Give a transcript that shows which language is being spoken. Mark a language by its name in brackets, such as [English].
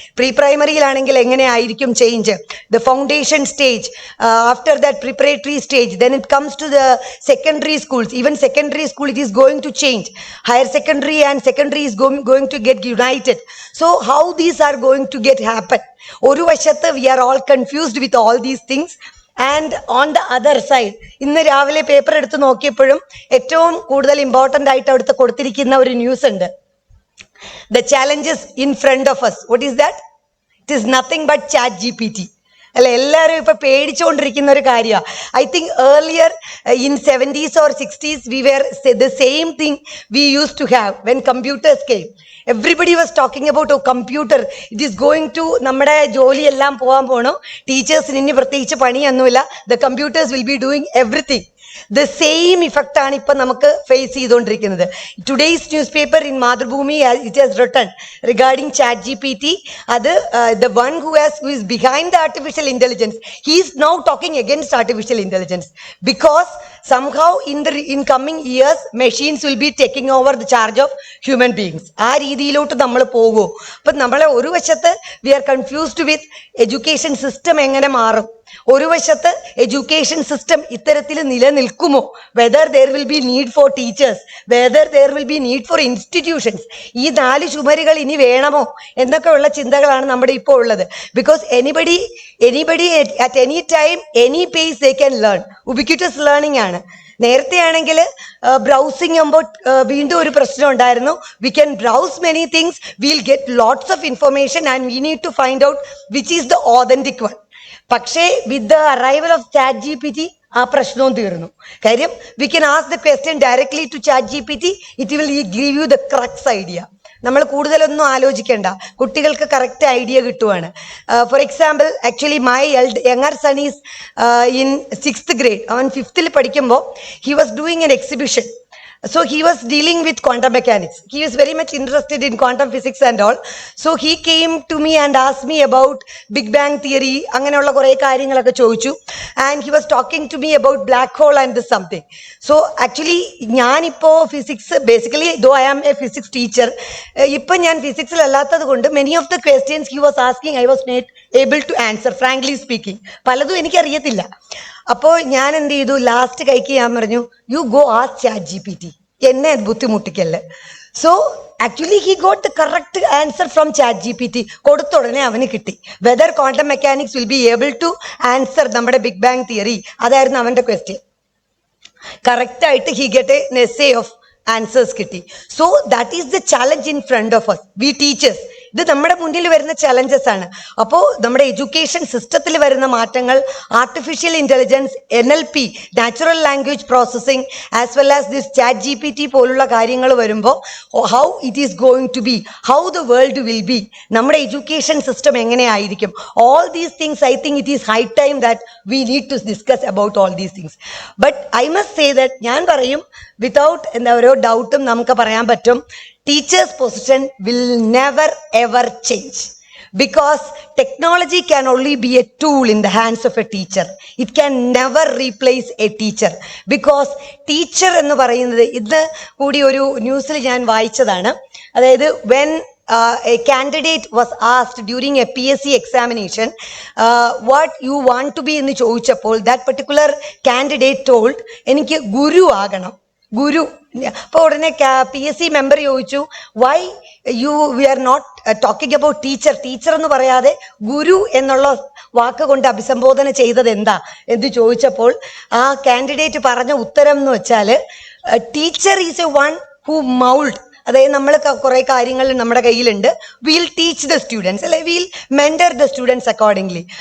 [Malayalam] Pre-primaryയിലാണെങ്കിൽ എങ്ങനെ ആയിരിക്കും [English] change, the foundation stage, after that preparatory stage, then it comes to the secondary schools. Even secondary school, it is going to change. Higher secondary and secondary is going to get united. So how these are going to get happen? [Malayalam] Oru vashathe [English] we are all confused with all these things. And on the other side, [Malayalam] ഇന്ന് രാവിലെ paper എടുത്ത് നോക്കിയപ്പോഴും ഏറ്റവും കൂടുതൽ important ആയിട്ട് അവിടുത്തെ കൊടുത്തിരിക്കുന്ന ഒരു news ഉണ്ട്. [English] The challenges in front of us. What is that? It is nothing but ChatGPT. [Malayalam] അല്ല, എല്ലാവരും ഇപ്പൊ പേടിച്ചുകൊണ്ടിരിക്കുന്ന ഒരു കാര്യമാണ്. [English] I think earlier in 70s or 60s we were the same thing we used to have when computers came. Everybody was talking about a computer. It is going to [Malayalam] നമ്മുടെ ജോലിയെല്ലാം പോകാൻ പോകണം, ടീച്ചേഴ്സിന് ഇനി പ്രത്യേകിച്ച് പണിയൊന്നുമില്ല, [English] the computers will be doing everything. The same effect [Malayalam] ആണ് ഇപ്പം നമുക്ക് ഫേസ് ചെയ്തുകൊണ്ടിരിക്കുന്നത്. [English] Today's newspaper in Madhubhumi, it has written regarding ChatGPT. അത് the one who is behind the artificial intelligence, he is now talking against artificial intelligence because somehow in coming years machines will be taking over the charge of human beings. [Malayalam] ആ രീതിയിലോട്ട് നമ്മൾ പോകുമോ? അപ്പം നമ്മളെ ഒരു വശത്ത് [English] we are confused with education system [Malayalam] എങ്ങനെ മാറും, ഒരു വശത്ത് എഡ്യൂക്കേഷൻ സിസ്റ്റം ഇത്തരത്തിൽ നിലനിൽക്കുമോ, [English] whether there will be need for teachers, whether there will be need for institutions, [Malayalam] ഈ 4 ചുമരുകൾ ഇനി വേണമോ എന്നൊക്കെയുള്ള ചിന്തകളാണ് നമ്മുടെ ഇപ്പോൾ ഉള്ളത്. [English] Because anybody at any time, any pace they can learn. ubiquitous learning ആണ്. [Malayalam] നേരത്തെ ആണെങ്കിൽ ബ്രൗസിങ് ആകുമ്പോൾ വീണ്ടും ഒരു പ്രശ്നം ഉണ്ടായിരുന്നു. [English] We can browse many things, will get lots of information and we need to find out which is the authentic one. പക്ഷേ with the arrival of ChatGPT [Malayalam] ആ പ്രശ്നവും തീർന്നു. [English] കാര്യം we can ask the question directly to ChatGPT, it will give you the crux idea. [Malayalam] നമ്മൾ കൂടുതലൊന്നും ആലോചിക്കേണ്ട, കുട്ടികൾക്ക് correct idea കിട്ടുവാണ്. [English] For example, actually my younger son is in 6th grade. [Malayalam] അവൻ 5th പഠിക്കുമ്പോൾ [English] He was doing an exhibition. So he was dealing with quantum mechanics. He was very much interested in quantum physics and all. So he came to me and asked me about Big Bang theory. [Malayalam] അങ്ങനെയുള്ള കുറേ കാര്യങ്ങളൊക്കെ ചോദിച്ചു. [English] And he was talking to me about black hole and this something. So actually [Malayalam] ഞാനിപ്പോൾ physics, [English] basically though I am a physics teacher, [Malayalam] ഇപ്പം ഞാൻ ഫിസിക്സിൽ അല്ലാത്തത് കൊണ്ട് [English] many of the questions he was asking I was not able to answer, frankly speaking. [Malayalam] പലതും എനിക്കറിയത്തില്ല. അപ്പോൾ ഞാൻ എന്ത് ചെയ്തു, ലാസ്റ്റ് കൈക്ക് ഞാൻ പറഞ്ഞു, [English] you go ask chat GPT, [Malayalam] എന്നെ ബുദ്ധിമുട്ടിക്കല്ലേ. [English] So actually he got the correct answer from chat GPT. [Malayalam] കൊടുത്ത ഉടനെ അവന് കിട്ടി. [English] whether quantum mechanics will be able to answer നമ്മുടെ big bang theory, [Malayalam] അതായിരുന്നു അവന്റെ [English] Question. കറക്റ്റായിട്ട് he get an essay of answers കിട്ടി. So that is the challenge in front of us, we teachers. [Malayalam] ഇത് നമ്മുടെ മുന്നിൽ വരുന്ന ചലഞ്ചസ് ആണ്. അപ്പോൾ നമ്മുടെ എഡ്യൂക്കേഷൻ സിസ്റ്റത്തിൽ വരുന്ന മാറ്റങ്ങൾ, [English] artificial intelligence, NLP, natural language processing, as well as this chat GPT [Malayalam] പോലുള്ള കാര്യങ്ങൾ വരുമ്പോൾ [English] how it is going to be, how the world will be, [Malayalam] നമ്മുടെ എഡ്യൂക്കേഷൻ സിസ്റ്റം എങ്ങനെയായിരിക്കും, [English] All these things I think it is high time that we need to discuss about all these things. But I must say that, [Malayalam] ഞാൻ പറയും [English] without [Malayalam] എന്താ ഓരോ ഡൗട്ടും നമുക്ക് പറയാൻ പറ്റും, [English] teacher's position will never ever change, because technology can only be a tool in the hands of a teacher. It can never replace a teacher, because teacher [Malayalam] എന്ന് പറയുന്നത്, ഇത് കൂടി ഒരു ന്യൂസിൽ ഞാൻ വായിച്ചതാണ്. [English] അതായത് when a candidate was asked during a PSC examination what you want to be [Malayalam] എന്ന് ചോദിച്ചപ്പോൾ [English] that particular candidate told, [Malayalam] എനിക്ക് ഗുരു ആകണം, ഗുരു. അപ്പോൾ ഉടനെ PSC മെമ്പർ ചോദിച്ചു, [English] why we are not talking about teacher, [Malayalam] teacher എന്ന് പറയാതെ ഗുരു എന്നുള്ള വാക്ക് കൊണ്ട് അഭിസംബോധന ചെയ്തത് എന്താ എന്ന് ചോദിച്ചപ്പോൾ ആ കാൻഡിഡേറ്റ് പറഞ്ഞ ഉത്തരം എന്ന് വെച്ചാൽ, [English] teacher is a one who mould, [Malayalam] അതായത് നമ്മൾ കുറെ കാര്യങ്ങൾ നമ്മുടെ കയ്യിലുണ്ട്, [English] will teach the students, [Malayalam] അല്ലെ [English] Will mentor the students accordingly.